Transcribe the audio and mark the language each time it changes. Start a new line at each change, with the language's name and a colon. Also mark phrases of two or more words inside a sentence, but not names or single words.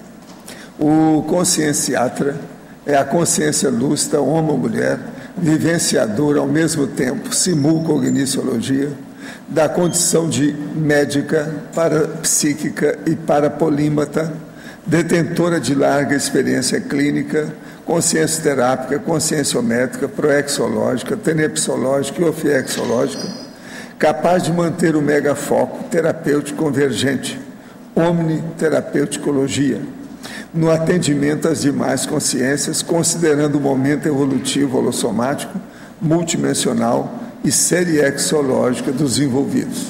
Portuguese: O conscienciatra é a consciência lúcida, homem ou mulher, vivenciadora ao mesmo tempo, simulcogniciologia, da condição de médica, parapsíquica e parapolímata, detentora de larga experiência clínica, consciência terápica, conscienciométrica, proexológica, tenepsológica e ofiexológica, capaz de manter o megafoco terapêutico convergente, omniterapeuticologia, no atendimento às demais consciências, considerando o momento evolutivo holossomático, multidimensional e seriexológica dos envolvidos.